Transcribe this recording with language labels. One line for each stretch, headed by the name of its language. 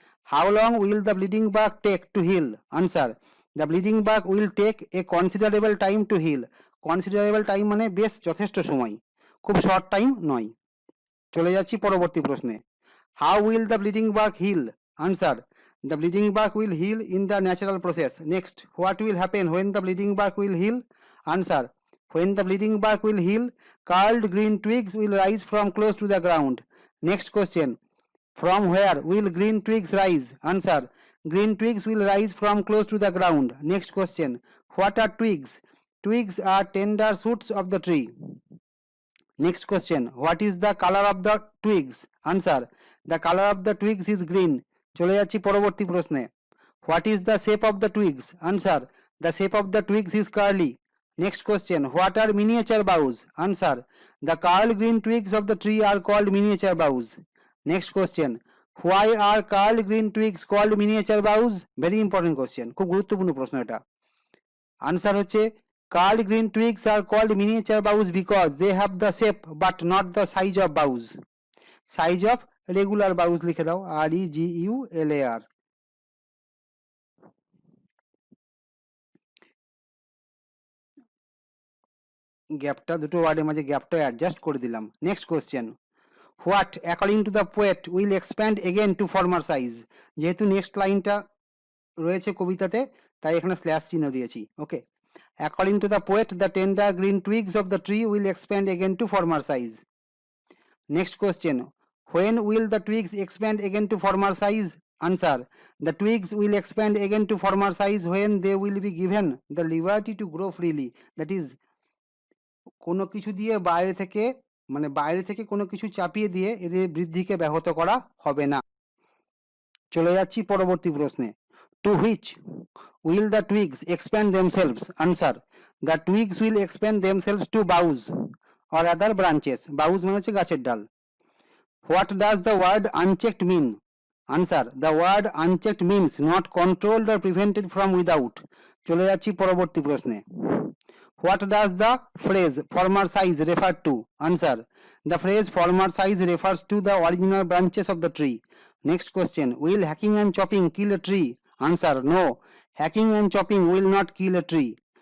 English: How long will the bleeding bark take to heal? Answer, the bleeding bark will take a considerable time to heal.
Bangla: Considerable time মানে বেশ যথেষ্ট সময়, খুব short time নয়. চলে যাচ্ছি পরবর্তী প্রশ্নে.
English: How will the bleeding bark heal? Answer, the bleeding bark will heal in the natural process. Next, what will happen when the bleeding bark will heal? Answer, when the bleeding bark will heal, curled green twigs will rise from close to the ground. Next question, from where will green twigs rise? Answer, green twigs will rise from close to the ground. Next question, what are twigs? Twigs are tender shoots of the tree. Next question, what is the color of the twigs? Answer, the color of the twigs is green.
Bangla: চলে যাচ্ছি পরবর্তী প্রশ্নে.
English: What is the shape of the twigs? Answer, the shape of the twigs is curly. Next question, what are miniature boughs? Answer, the curled green twigs of the tree are called miniature boughs. Next question, why are curled green twigs called miniature boughs? Very important question,
Bangla: খুব গুরুত্বপূর্ণ প্রশ্ন এটা. Answer হচ্ছে,
English: curled green twigs are called miniature boughs because they have the shape but not the size of boughs. Size of regular boughs
Bangla: লিখে দাও,
English: REGULAR।
Bangla: গ্যাপটা দুটো ওয়ার্ডের মাঝে গ্যাপটা অ্যাডজাস্ট করে দিলাম।
English: Next question, what according to the poet will expand again to former size.
Bangla: যেহেতু নেক্সট লাইনটা রয়েছে কবিতাতে তাই এখানে স্ল্যাশ চিহ্ন দিয়েছি।
English: Okay, according to the poet the tender green twigs of the tree will expand again to former size. Next question, when will the twigs expand again to former size? Answer, the twigs will expand again to former size when they will be given the liberty to grow freely. That is,
Bangla: কোনো কিছু দিয়ে বাইরে থেকে কোনো কিছু চাপিয়ে দিয়ে এদের বৃদ্ধিকে ব্যাহত করা হবে না। চলে যাচ্ছি পরবর্তী প্রশ্নে,
English: To which will the twigs expand themselves? Answer, the twigs will expand themselves to boughs or other branches.
Bangla: Boughs মানে হচ্ছে গাছের ডাল।
English: What does the word unchecked mean? Answer, the word unchecked means not controlled or prevented from without.
Bangla: চলে যাচ্ছি পরবর্তী প্রশ্নে,
English: what does the phrase former size refer to? Answer, the phrase former size refers to the original branches of the tree. Next question, will hacking and chopping kill a tree? Answer, no, hacking and chopping will not kill a tree.